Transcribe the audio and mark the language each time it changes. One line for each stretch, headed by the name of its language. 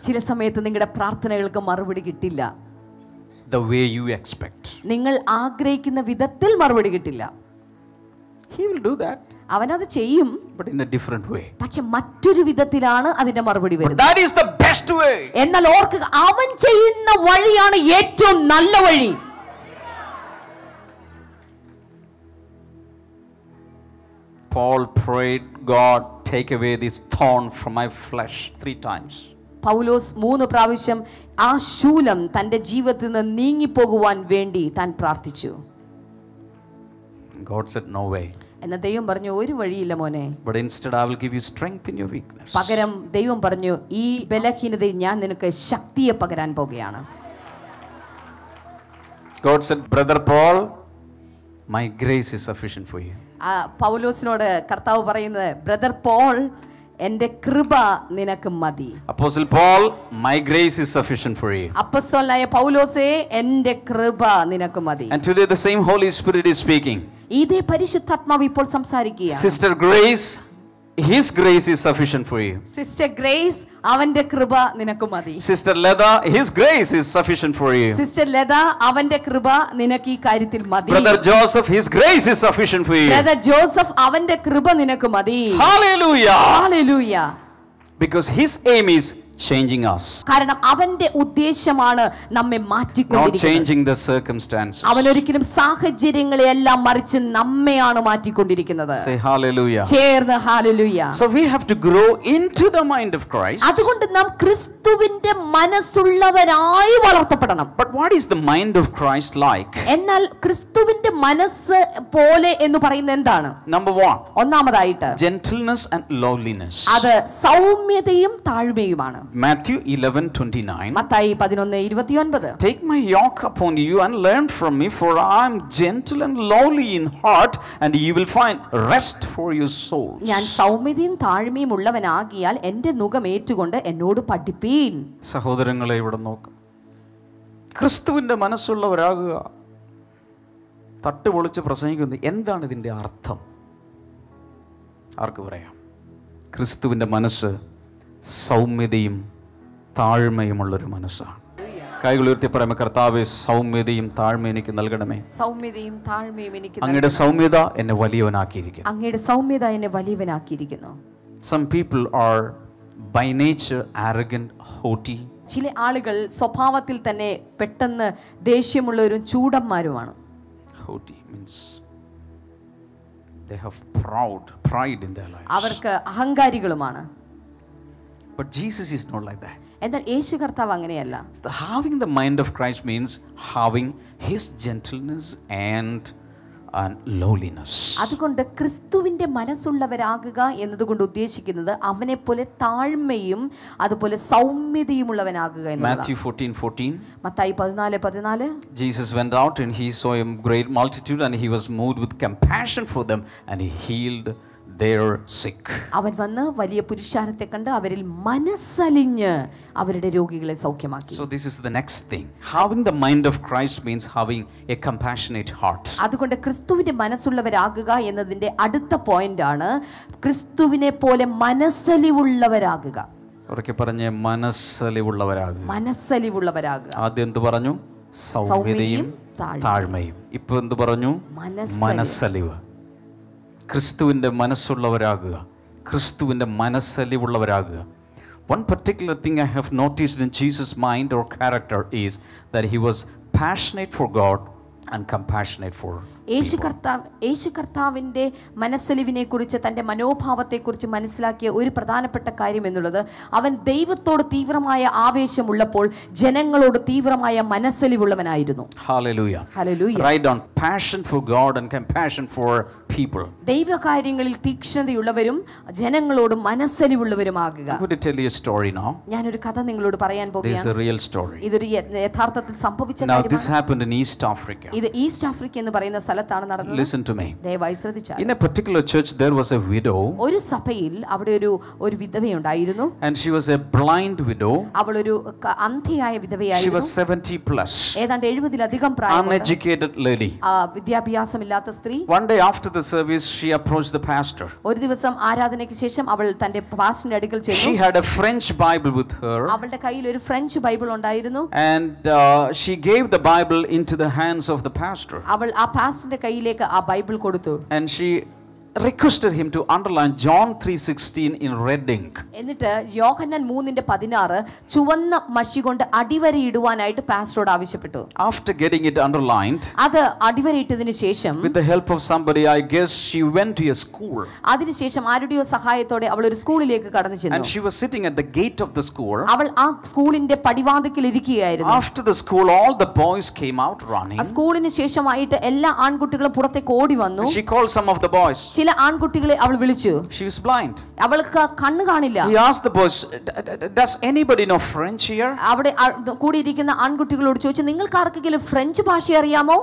Malayalam: ചില സമയത്ത് നിങ്ങളുടെ പ്രാർത്ഥനകൾക്ക് മറുപടി കിട്ടില്ല.
English: the way you expect.
Malayalam: നിങ്ങൾ ആഗ്രഹിക്കുന്ന വിധത്തിൽ മറുപടി കിട്ടില്ല.
English: He will do that,
Malayalam: അവനത് ചെയ്യും,
English: but in a different way.
Malayalam: പക്ഷെ മറ്റൊരു വിധത്തിലാണ് അതിന്റെ മറുപടി
English: But
Malayalam: വരുന്നത്.
English: that is the best way.
Malayalam: എന്നാൽ ഓർക്കുക, അവൻ ചെയ്യുന്ന വഴിയാണ് ഏറ്റവും നല്ല വഴി.
English: Paul prayed, God, take away this thorn from my flesh 3 times.
Malayalam: പൗലോസ് 3 പ്രാവശ്യം ആ ശൂലം തന്റെ ജീവിതത്തിൽ നിന്ന് നീങ്ങിപ്പോകുവാൻ വേണ്ടി താൻ പ്രാർത്ഥിച്ചു.
English: God said, no way.
Malayalam: എന്നാൽ ദൈവം പറഞ്ഞു, ഒരു വഴിയില്ല മോനെ.
English: But instead I will give you strength in your weakness.
Malayalam: പകരം ദൈവം പറഞ്ഞു, ഈ ബലഹീനതയിൽ ഞാൻ നിനക്ക് ശക്തിയെ പകരാൻ പോകുകയാണ്.
English: God said, brother Paul, my grace is sufficient for you.
Malayalam: പൗലോസിനോട് കർത്താവ് പറയുന്നത്, ബ്രദർ പോൾ, എൻ്റെ കൃപ നിനക്ക് മതി.
English: Apostle Paul, my grace is sufficient for you.
Malayalam: അപ്പോസ്തലനായ പൗലോസേ, എൻ്റെ കൃപ നിനക്ക് മതി.
English: And today the same Holy Spirit is speaking.
Malayalam: ഇതേ പരിശുദ്ധാത്മാവ് ഇപ്പോൾ സംസാരിക്കുകയാണ്.
English: Sister Grace, His grace is sufficient for you.
Malayalam: Sister Grace, അവന്റെ കൃപ നിനക്ക് മതി.
English: Sister Leda, His grace is sufficient for you.
Malayalam: Sister Leda, അവന്റെ കൃപ നിനക്ക് ഈ കാര്യത്തിൽ മതി.
English: Brother Joseph, His grace is sufficient for you.
Malayalam: Brother Joseph, അവന്റെ കൃപ നിനക്ക് മതി.
English: Hallelujah. Hallelujah. Because His aim is changing us,
Malayalam: കാരണം അവന്റെ ഉദ്ദേശമാണ് നമ്മെ
English: not
Malayalam: മാറ്റിക്കൊണ്ടിരിക്കുന്നത്.
English: changing the circumstances.
Malayalam: അവൻ ഒരിക്കലും സാഹചര്യങ്ങളെയെല്ലാം മറിച്ച് നമ്മെയാണ് മാറ്റിക്കൊണ്ടിരിക്കുന്നത്.
English: Say hallelujah.
Malayalam: ചേർന്ന് hallelujah.
English: So we have to grow into the mind of Christ.
Malayalam: അതുകൊണ്ട് നാം ക്രിസ്തുവിന്റെ മനസ്സുള്ളവരായി വളർത്തപ്പെടണം.
English: But what is the mind of Christ like?
Malayalam: എന്നാൽ ക്രിസ്തുവിന്റെ മനസ്സ് പോലെ എന്ന് പറയുന്നത് എന്താണ്?
English: Number 1,
Malayalam: ഒന്നാമതായിട്ട്
English: gentleness and lowliness.
Malayalam: അത് സൗമ്യതയും താഴ്മയുമാണ്.
English: Matthew 11:29.
Malayalam: Mathai 11:29.
English: Take my yoke upon you and learn from me, for I am gentle and lowly in heart, and you will find rest for your souls.
Malayalam: ഞാൻ സൗമ്യതയും താഴ്മയും ഉള്ളവനാകിയാൽ എന്റെ നുകം ഏറ്റുകൊണ്ട് എന്നോട് പഠിപ്പീൻ. സഹോദരങ്ങളെ ഇവിടെ നോക്ക്. ക്രിസ്തുവിന്റെ മനസ്സുള്ളവരാകുക. തട്ടുപൊളിച്ച് പ്രസംഗിക്കുന്നത് എന്താണ് ഇതിന്റെ അർത്ഥം? ആർക്ക് പറയാം? ക്രിസ്തുവിന്റെ മനസ്സ് സൗമ്യതയും താഴ്മയുമുള്ളൊരു മനസ്സാണ്. കൈകൾ ഉയർത്തി പറയുമ്പോൾ, കർത്താവേ, സൗമ്യതയും താഴ്മയും എനിക്ക് നൽകണമേ. സൗമ്യതയും താഴ്മയും എനിക്ക് അങ്ങയുടെ സൗമ്യത എന്നെ വലിയവനാക്കിയിരിക്കുന്നു. അങ്ങയുടെ സൗമ്യത എന്നെ വലിയവനാക്കിയിരിക്കുന്നു.
English: Some people are by nature arrogant, haughty.
Malayalam: ചില ആളുകൾ സ്വഭാവത്തിൽ തന്നെ പെട്ടെന്ന് ദേഷ്യമുള്ളവരും ചൂടന്മാരുമാണ്.
English: Haughty means they have pride in their lives.
Malayalam: അവർക്ക് അഹങ്കാരികളുമാണ്.
English: But Jesus is not like that.
Malayalam: എന്നാൽ യേശു കർത്താവ് അങ്ങനെയല്ല.
English: Having the mind of Christ means having His gentleness and lowliness.
Malayalam: അതുകൊണ്ട് ക്രിസ്തുവിന്റെ മനസ്സുള്ളവരാകുക എന്നതുകൊണ്ട് ഉദ്ദേശിക്കുന്നത് അവനെ പോലെ താഴ്മയും അതുപോലെ സൗമ്യതയുമുള്ളവനാകുക എന്നതാണ്.
English: Matthew 14:14.
Malayalam: Mathai 14:14.
English: Jesus went out and He saw a great multitude and He was moved with compassion for them and He healed their sick.
Malayalam: അവൻ വന്ന് വലിയ പുരുഷാരത്തെ കണ്ട് അവരിൽ മനസ്സലിഞ്ഞ് അവരുടെ രോഗികളെ സൗഖ്യമാക്കി.
English: So this is the next thing. Having the mind of Christ means having a compassionate heart.
Malayalam: അതുകൊണ്ട് ക്രിസ്തുവിന്റെ മനസ്സുള്ളവരാകുക എന്നതിന്റെ അടുത്ത പോയിന്റ് ആണ് ക്രിസ്തുവിനെ പോലെ മനസ്സലിവുള്ളവരാകുക. അവരൊക്കെ പറഞ്ഞ മനസ്സലിവുള്ളവരാകുക. മനസ്സലിവുള്ളവരാകുക. ആദ്യം എന്ത് പറഞ്ഞു? സൗമ്യതയും താഴ്മയും. ഇപ്പൊ എന്ത് പറഞ്ഞു? മനസ്സലിവ്. ക്രിസ്തുവിൻ്റെ മനസ്സുള്ളവരാകുക, ക്രിസ്തുവിൻ്റെ മനസ്സലിവുള്ളവരാകുക.
English: One particular thing I have noticed in Jesus' mind or character is that He was passionate for God and compassionate for
Malayalam: യേശു കർത്താവിൻ്റെ മനസ്സലിവിനെ കുറിച്ച് തൻ്റെ മനോഭാവത്തെക്കുറിച്ച് മനസ്സിലാക്കിയ ഒരു പ്രധാനപ്പെട്ട കാര്യം എന്നുള്ളത് അവൻ ദൈവത്തോട് തീവ്രമായ ആവേശമുള്ളപ്പോൾ ജനങ്ങളോട് തീവ്രമായ മനസ്സലിവുള്ളവനായിരുന്നു.
English: Hallelujah. Hallelujah. Write down passion for God and compassion for people.
Malayalam: ദൈവകാര്യങ്ങളിൽ തീക്ഷ്ണതയുള്ളവരും ജനങ്ങളോട് മനസ്സലിവുള്ളവരുമാകുക.
English: I'm going to tell you a story now.
Malayalam: ഞാനൊരു കഥ നിങ്ങളോട് പറയാൻ
English: This is
Malayalam: പോകുകയാണ്.
English: a real story.
Malayalam: ഇതൊരു യഥാർത്ഥത്തിൽ സംഭവിച്ച
English: Now this
Malayalam: കാര്യമാണ്.
English: happened in East Africa.
Malayalam: ഇത് ഈസ്റ്റ് ആഫ്രിക്ക എന്ന് പറയുന്ന സ്ഥലത്താണ് നടന്നത്.
English: Listen to me.
Malayalam: ദയവായി ശ്രദ്ധിച്ചാൽ.
English: In a particular church there was a widow.
Malayalam: ഒരു സഭയിൽ അവിടെ ഒരു വിധവയുണ്ടായിരുന്നു.
English: And she was a blind widow.
Malayalam: അവൾ ഒരു അന്ധയായ
English: She
Malayalam: വിധവയായിരുന്നു.
English: was 70 plus.
Malayalam: ഏതാണ്ട് 70-ലധികം പ്രായമുള്ള
English: Uneducated lady.
Malayalam: വിദ്യാഭ്യാസമില്ലാത്ത സ്ത്രീ.
English: One day after the service she approached the pastor.
Malayalam: ഒരു ദിവസം ആരാധനയ്ക്ക് ശേഷം അവൾ തന്റെ പാസ്റ്ററിന്റെ അടുക്കൽ ചെന്നു.
English: She had a French Bible with her.
Malayalam: അവളുടെ കയ്യിൽ ഒരു ഫ്രഞ്ച് ബൈബിൾ ഉണ്ടായിരുന്നു.
English: And she gave the Bible into the hands of the pastor.
Malayalam: അവൾ ആ പാസ്റ്ററിന്റെ കയ്യിലേക്ക് ആ ബൈബിൾ കൊടുത്തു.
English: And she requested him to underline John 3:16 in red ink.
Malayalam: എന്നിട്ട് യോഹന്നാൻ 3:16 ചുവന്ന മഷി കൊണ്ട് അടിവരയിടുവാനായിട്ട് പാസ്റ്ററോട് ആവശ്യപ്പെട്ടു.
English: After getting it underlined,
Malayalam: അത് അടിവരയിട്ടതിനു ശേഷം
English: with the help of somebody, I guess she went to a school.
Malayalam: അതിനുശേഷം ആരുടെയോ സഹായത്തോടെ അവൾ ഒരു സ്കൂളിലേക്ക് കടന്നു ചെന്നു.
English: And she was sitting at the gate of the school.
Malayalam: അവൾ ആ സ്കൂളിന്റെ പടിവാതിക്കൽ ഇരിക്കുകയായിരുന്നു.
English: After the school, all the boys came out running.
Malayalam: ആ സ്കൂളിന് ശേഷമായിട്ട് എല്ലാ ആൺകുട്ടികളും പുറത്തേക്ക് ഓടി വന്നു.
English: She called some of the boys.
Malayalam: ചില ആൺകുട്ടികളെ അവൾ വിളിച്ചു.
English: She was blind.
Malayalam: അവൾക്ക് കണ്ണ് കാണില്ല.
English: He asked the boys, does anybody know French here?
Malayalam: അവിടെ കൂടിയിരിക്കുന്ന ആൺകുട്ടികളോട് ചോദിച്ചു, നിങ്ങൾക്ക് ആർക്കെങ്കിലും ഫ്രഞ്ച് ഭാഷ അറിയാമോ?